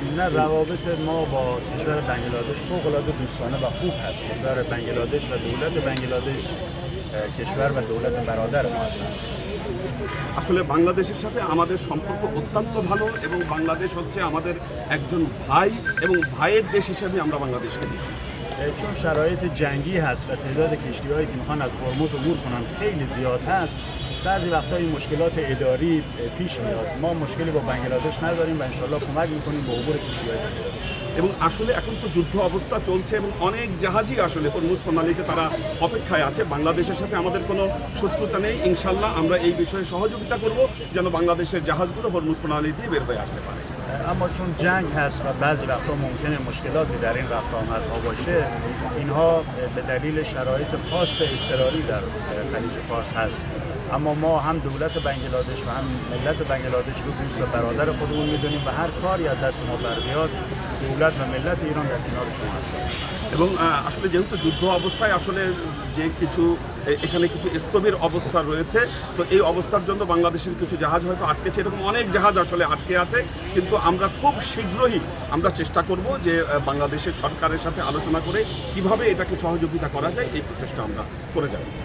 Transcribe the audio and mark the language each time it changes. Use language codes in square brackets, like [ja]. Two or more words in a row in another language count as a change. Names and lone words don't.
[fa] نه روابط ما با کشور بنگلادش فوق‌العاده دوستانه و خوب هست. کشور بنگلادش و دولت بنگلادش کشور و دولت برادر ما هستند। [bn] আসলে বাংলাদেশের সাথে আমাদের সম্পর্ক অত্যন্ত ভালো এবং বাংলাদেশ হচ্ছে আমাদের একজন ভাই এবং ভাইয়ের দেশ হিসেবে আমরা বাংলাদেশকে দেখি। [fa] چون شرایط جنگی هست و تعداد کشتی‌هایی که میخوان از هرمز عبور کنن خیلی زیاد هست، بعضی وقتا این مشکلات اداری پیش میاد. ما مشکلی با بنگلادش نداریم و انشالله کمک میکنیم به عبور کشتی‌های بنگلادش। [bn] এবং আসলে এখন তো যুদ্ধ অবস্থা চলছে এবং অনেক জাহাজই আসলে হরমুজ প্রণালীতে তারা অপেক্ষায় আছে। বাংলাদেশের সাথে আমাদের কোনো শত্রুতা নেই। ইনশাল্লাহ আমরা এই বিষয়ে সহযোগিতা করব যেন বাংলাদেশের জাহাজগুলো হরমুজ প্রণালী দিয়ে বের হয়ে আসতে পারে। [fa] اما چون جنگ هست و بعضی وقتا ممکنه مشکلاتی در این رفت آمدها باشه، اینها به دلیل شرایط خاص اضطراری در خلیج فارس هست. اما ما هم دولت بنگلادش و هم ملت بنگلادش رو دوست و برادر خودمون میدونیم و هر کاری از دست ما بر بیاد دولت و ملت ایران در کنار شما هستن। [bn] এবং আসলে যেহেতু যুদ্ধ অবস্থায় আসলে যে কিছু এখানে কিছু স্থবির অবস্থা রয়েছে, তো এই অবস্থার জন্য বাংলাদেশের কিছু জাহাজ হয়তো আটকেছে, এরকম অনেক জাহাজ আসলে আটকে আছে। কিন্তু আমরা খুব শীঘ্রই আমরা চেষ্টা করব যে বাংলাদেশের সরকারের সাথে আলোচনা করে কিভাবে এটাকে সহযোগিতা করা যায় এই প্রচেষ্টা আমরা করে যাব।